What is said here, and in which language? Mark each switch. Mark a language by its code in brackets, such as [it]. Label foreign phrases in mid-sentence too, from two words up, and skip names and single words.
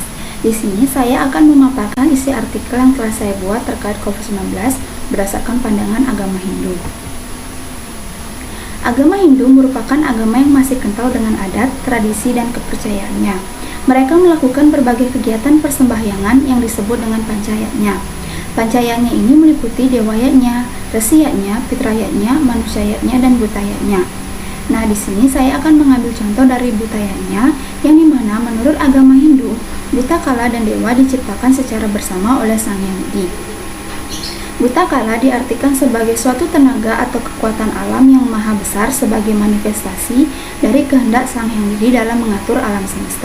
[id] Di sini saya akan memaparkan isi artikel yang telah saya buat terkait COVID-19 berdasarkan pandangan agama Hindu. Agama Hindu merupakan agama yang masih kental dengan adat, tradisi, dan kepercayaannya. Mereka melakukan berbagai kegiatan persembahyangan yang disebut dengan pancayatnya. Pancayatnya ini meliputi dewayatnya, resiyatnya, fitrayatnya, manusiayatnya, dan butayatnya. Nah, di sini saya akan mengambil contoh dari butayatnya, yang dimana menurut agama Hindu, buta kala dan dewa diciptakan secara bersama oleh Sang Hyang Widi. Buta kala diartikan sebagai suatu tenaga atau kekuatan alam yang maha besar sebagai manifestasi dari kehendak Sang Hyang Widi dalam mengatur alam semesta.